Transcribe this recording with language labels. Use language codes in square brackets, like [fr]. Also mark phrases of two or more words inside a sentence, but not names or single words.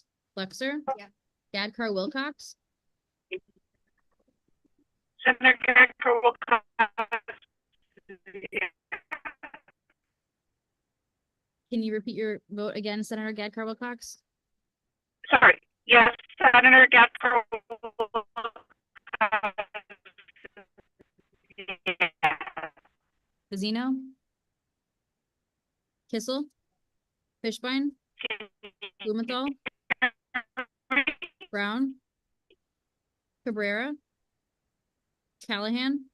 [en] Flexer, Gadkar Wilcox, Senator Gadkar Wilcox. can you repeat your vote again, Senator Gadkar Wilcox? Sorry. Yes, Senator Gadkar. Pazino, Kissel, Fishbein, Blumenthal, Brown, Cabrera, Callahan,